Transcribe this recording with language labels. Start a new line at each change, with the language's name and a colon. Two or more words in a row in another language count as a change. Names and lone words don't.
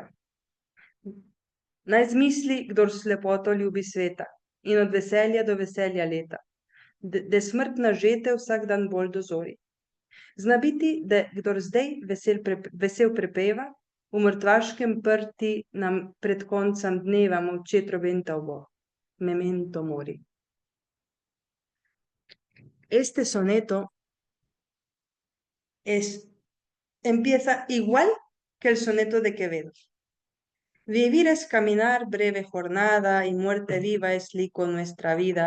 Slovenian: Naj zmisli, kdor slepoto ljubi sveta, in od veselja do veselja leta, da smrtna žete vsak dan bolj dozori. Zna biti, da kdor zdaj vesel prepeva, v mrtvaškem prti nam pred koncem dneva molče trobenta bo. Memento mori.
Spanish: Este soneto empieza igual que el soneto de Quevedo. Vivir es caminar, breve jornada, y muerte viva es lico nuestra vida.